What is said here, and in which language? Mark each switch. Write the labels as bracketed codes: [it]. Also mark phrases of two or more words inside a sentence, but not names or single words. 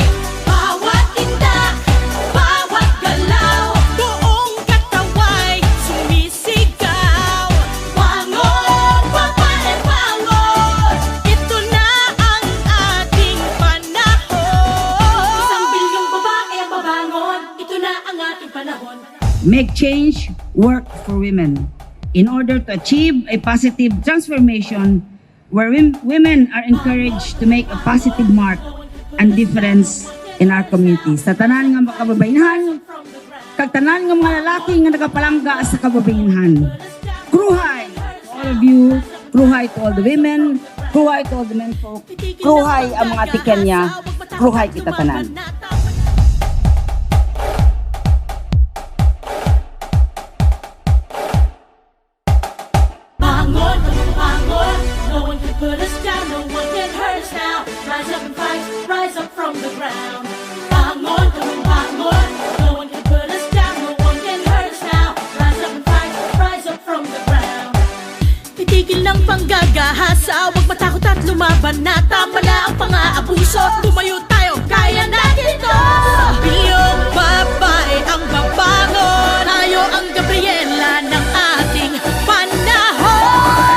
[tl] Bawat tindak, bawat galaw, buong kataway sumisigaw. Bangon, babae, bangon, ito na ang ating panahon. Isang bilyong babae ang babangon, ito na ang ating panahon. [en] Make change work for women in order to achieve a positive transformation where women are encouraged to make a positive mark and difference in our community. [hil] Sa tanan nga mga kababayenhan, kag tanan nga mga lalaki nga nagapalangga sa kababayenhan. [en] Kruhay to all of you, kruhay to all the women, kruhay to all the men folk, [hil] kruhay ang mga Kenya, kruhay kita tanan. [en] Bangon, bangon, no one can put us down, no one can hurt us now. Rise up and fight, rise up from the ground. Bangon, bangon, no one can put us down, no one can hurt us now. Rise up and fight, rise up from the ground. [tl] Titigil ng panggagahasa, huwag matakot at lumaban na. Tama na ang pang-aabuso, tumayo tayo, kaya natin ito. Bilyong babae ang babangon, tayo ang Gabriela ng ating panahon.